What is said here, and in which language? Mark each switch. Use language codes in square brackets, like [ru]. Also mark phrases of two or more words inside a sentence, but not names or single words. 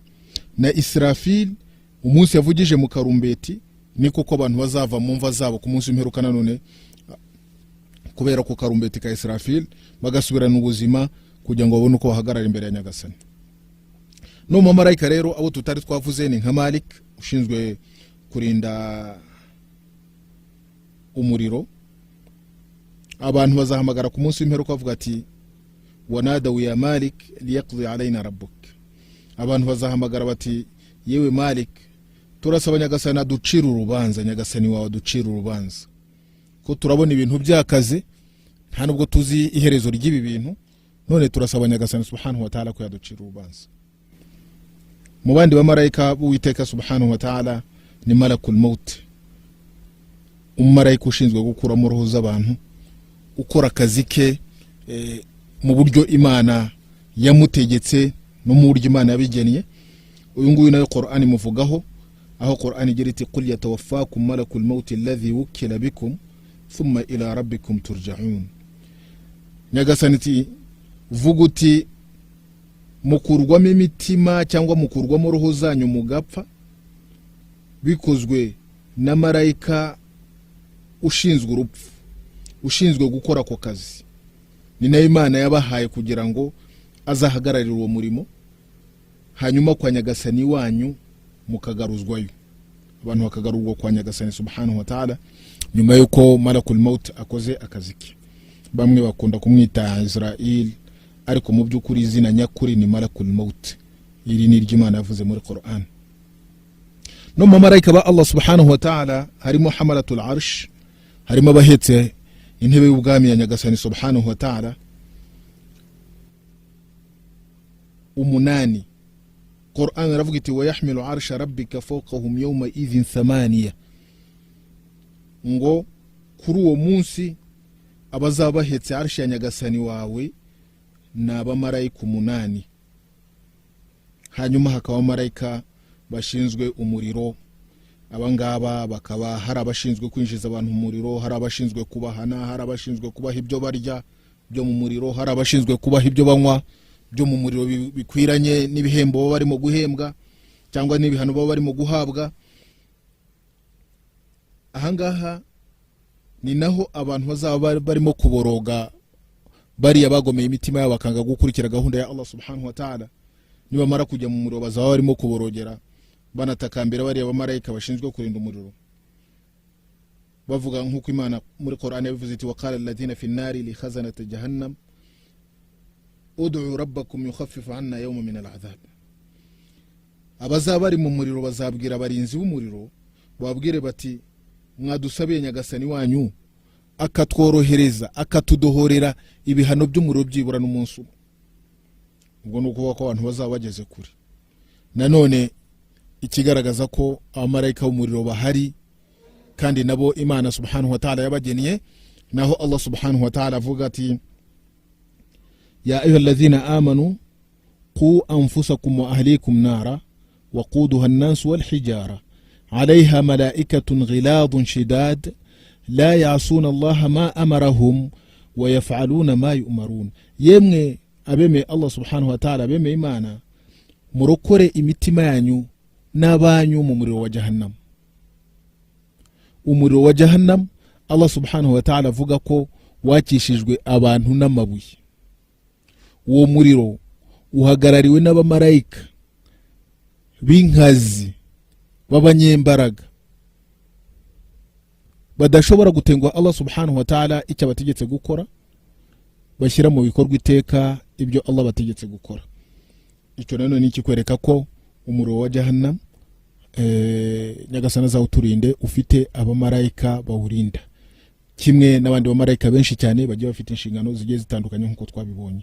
[rw] Na Israfil umunsi yavugije mu karumbeti niko ko abantu bazava mu mva zabo ku munsi w'imperuka, nanone kubera ko karumbeti ka Israfil bagasubirana ubuzima kugira ngo babone uko bahagarara imbere ya Nyagasani. no mu marayika rero abo tutari twavuze ni nka Malik ushinzwe kurinda umuriro. Abantu bazahamagara ku munsi w'imperuka bavuga ati [ar] ونادوا يا مالك ليقض علينا ربك. [rw] Abantu bazahamagara bati yewe Malik turasaba nyagasani aducira urubanza, nyagasani wawe aducira urubanza ko turabona ibintu byakaze nta nubwo tuzi iherezo ry'ibi bintu, none turasaba nyagasani [ar] سبحانه وتعالى [rw] ko yaducira urubanza. Mu bandi bamarayika b'Uwiteka [ar] سبحانه وتعالى [rw] ni [ar] ملك الموت, [rw] umumarayika ushinzwe gukura mu roho z'abantu, ukora akazi ke mu buryo Imana yamutegetse no mu buryo Imana yabigeniye. Uyu nguyu nayo Qur'ani muvugaho, aho Qur'ani igira iti [ar] قل يتوفاكم ملك الموت الذي وكل بكم ثم إلى ربكم ترجعون. [rw] Nyagasani iti vuga uti mukurwamo imitima cyangwa mukurwamo roho zanyu mugapfa bikozwe na marayika ushinzwe urupfu, ushinzwe gukora ako kazi. Ni nayo Imana yabahaye kugira ngo azahagararira uwo murimo, hanyuma kwa nyagasani wanyu mukagaruzwayo, abantu bakagarurwa kwa nyagasani [ar] سبحانه وتعالى [rw] nyuma yuko [ar] ملك الموت [rw] akoze akazi ke. Bamwe bakunda kumwita Israel, ariko mu by'ukuri izina nyakuri ni [ar] ملك الموت. [rw] Iri ni iry'Imana yavuze muri Qur'an. No mu marayika ba Allah [ar] سبحانه وتعالى [rw] harimo [ar] حملة العرش, [rw] harimo abahetse intebe y'ubwami ya nyagasani [ar] سبحانه وتعالى [rw] umunani. Qur'an ravuga iti [ar] ويحمل عرش ربك فوقهم يومئذ ثمانية, [rw] ngo kuri uwo munsi abazaba bahetse arshi ya nyagasani wawe ni abamarayika umunani. Hanyuma hakaba abamarayika bashinzwe umuriro, abangaba bakaba hari abashinzwe kwinjiza abantu mu muriro, hari abashinzwe kubahana, hari abashinzwe kubaha ibyo barya byo mu muriro, hari abashinzwe kubaha ibyo banywa byo mu muriro bikwiranye n'ibihembo baba barimo guhembwa cyangwa n'ibihano baba barimo guhabwa. Ahangaha ni naho abantu bazaba barimo kuboroga bariya bagomeye imitima yabo bakanga gukurikira gahunda ya Allah [ar] سبحانه وتعالى. [rw] Nibamara kujya mu muriro bazaba barimo kuborogera banatakambira bariya bamarayika bashinzwe kurinda umuriro, bavuga nk'uko Imana muri Qur'an yabivuze iti [ar] وقال الذين في النار لخزنة جهنم ادعوا ربكم يخفف عنا يوما من العذاب. [rw] Abazaba bari mu muriro bazabwira abarinzi b'umuriro babwire bati mwadusabiye nyagasani wanyu akatworohereza akatudohorera ibihano by'umuriro byibura n'umunsi. Ubwo nuko ko abantu bazaba bageze kure. Nanone ikigaragaza ko abamarayika b'umuriro bahari kandi nabo Imana [ar] سبحانه وتعالى [rw] yabageniye, naho Allah [ar] سبحانه وتعالى [rw] avuga ati [ar] يا أيها الذين آمنوا قوا أنفسكم وأهليكم نارا وقودها الناس والحجارة عليها ملائكة غلاظ شداد لا يعصون الله ما أمرهم ويفعلون ما يؤمرون. [rw] yemwe abeme Allah [ar] سبحانه وتعالى [rw] abeme Imana murokore imitima yanyu n'abanyu mu muriro wa jahannam. Umuriro wa jahannam Allah [ar] سبحانه وتعالى [rw] avuga ko wakishijwe abantu n'amabuye. Uwo muriro uhagarariwe n'abamarayika b'inkazi b'abanyembaraga badashobora gutengwa Allah [ar] سبحانه وتعالى [rw] icyo abategetse gukora, bashyira mu bikorwa iteka ibyo Allah bategetse gukora. Icyo nano ni ikikwereka ko umuriro wa jahannam nyagasana zawuturinde ufite abamarayika bawurinda, kimwe n'abandi bamarayika benshi cyane bagiye bafite inshingano zigiye zitandukanye nk'uko twabibonye.